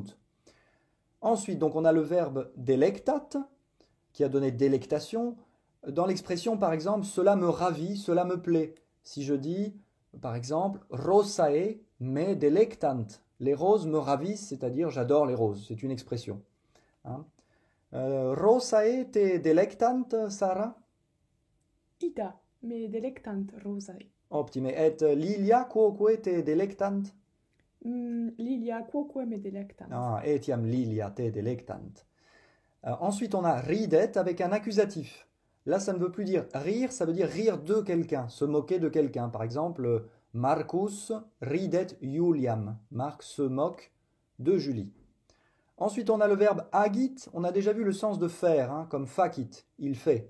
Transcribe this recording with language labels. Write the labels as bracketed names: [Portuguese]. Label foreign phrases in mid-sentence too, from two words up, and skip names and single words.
[French] Ensuite, donc on a le verbe delectat qui a donné délectation. Dans l'expression, par exemple, cela me ravit, cela me plaît. Si je dis, par exemple, [Latin] rosae me delectant, [French] les roses me ravissent, c'est-à-dire j'adore les roses, c'est une expression. [Latin] Rosae te delectant, Sarah? Ita me delectant rosae. Optime. Et lilia quoque te delectant? Lilia quoque me delectant. Ah, etiam lilia te delectant. [French] Ensuite, on a ridet avec un accusatif. Là, ça ne veut plus dire rire, ça veut dire rire de quelqu'un, se moquer de quelqu'un. Par exemple, [Latin] Marcus ridet Juliam. [French] Marc se moque de Julie. Ensuite, on a le verbe agit. On a déjà vu le sens de faire, comme facit, il fait.